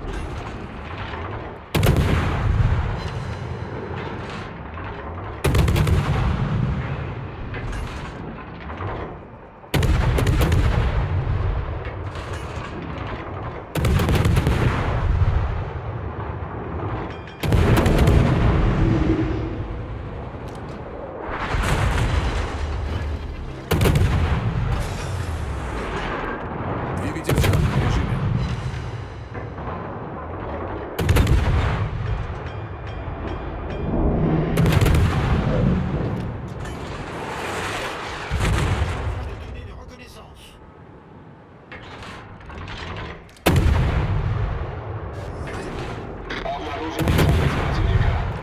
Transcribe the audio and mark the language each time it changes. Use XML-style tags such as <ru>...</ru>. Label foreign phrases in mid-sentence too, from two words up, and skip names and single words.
<ru>Двигатель в штатном режиме.</ru> <fr>de données de reconnaissance.</fr> <ru>Обнаружен десантник противника.</ru>